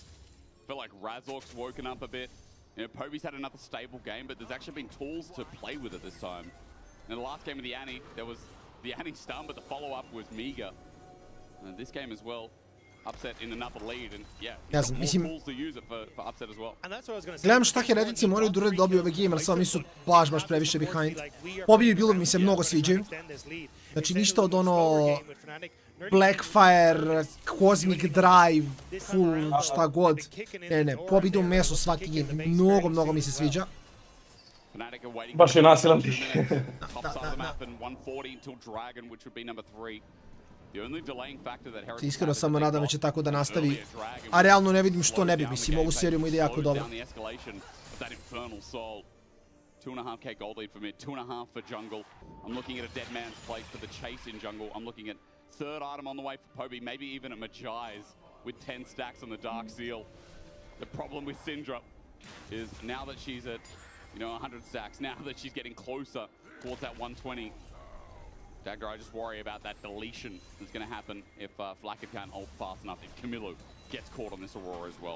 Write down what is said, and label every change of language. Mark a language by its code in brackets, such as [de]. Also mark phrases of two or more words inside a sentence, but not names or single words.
[en] I feel like Razork's woken up a bit. You know, Poby's had another stable game, but there's actually been tools to play with it this time. In the last game of the Annie, there was the Annie stun, but the follow-up was meager. And this game as well, Upset in another lead, and yeah, he's got more tools to use it for Upset as well. And that's what I was going to say. [sr] Gledam šta Heretici moraju da dobiju ove game, ali samo nisu baš previše behind. Pobi buildovi mi se mnogo sviđaju. Znači ništa od ono Blackfire, Cosmic Drive, full šta god. Ne, Pobi ide u meso svaki game. Mnogo mi se sviđa. Baš je nasilan. Iskreno samo nadam da će tako da nastavi, a realno ne vidim što ne bi, mislim, ovu seriju mu ide jako dobro. [en] 2.5k gold lead for mid, 2.5 for jungle. I'm looking at a dead man's place for the chase in jungle. I'm looking at third item on the way for Poby, maybe even at Majai's with 10 stacks on the Dark Seal. The problem with Syndra is now that she's at, 100 stacks, now that she's getting closer towards that 120, Dagger, I just worry about that deletion that's going to happen if Flacker can't hold fast enough, if Camilo gets caught on this Aurora as well.